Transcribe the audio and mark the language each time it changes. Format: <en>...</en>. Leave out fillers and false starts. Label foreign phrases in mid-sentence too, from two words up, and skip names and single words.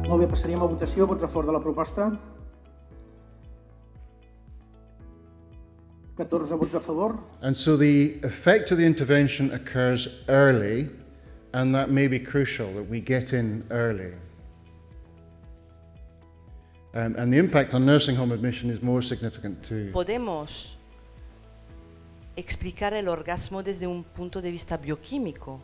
<ca>passaríem a votació. Vots a favor de la proposta. 14 vots a favor.</ca> <en>And so the effect of the intervention occurs early, and that may be crucial, that we get in early. And the impact on nursing home admission is more significant too.</en> <es>Podemos explicar el orgasmo desde un punto de vista bioquímico.</es>